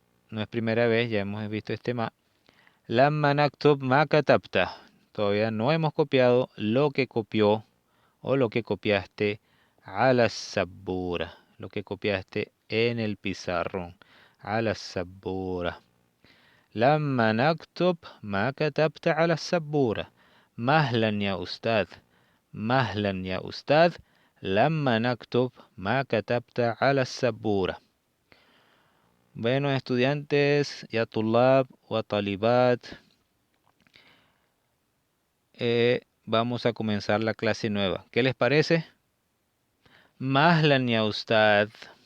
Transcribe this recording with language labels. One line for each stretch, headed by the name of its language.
Spanish: No es primera vez, ya hemos visto este ma.
Arabic: Lamma naktub ma katabta.
Spanish: Todavía no hemos copiado lo que copió o lo que copiaste a la sabura. Lo que copiaste en el pizarrón. A la sabura.
Arabic: لما نكتب ما كتبت على السبورة. مهلا يا أستاذ. مهلا يا أستاذ. لما نكتب ما كتبت على السبورة.
Spanish: Bueno, estudiantes,
Arabic: ya tulab wa talibat,
Spanish: vamos a comenzar la clase nueva. ¿Qué les parece?
Arabic: Mahlan ya Ustad.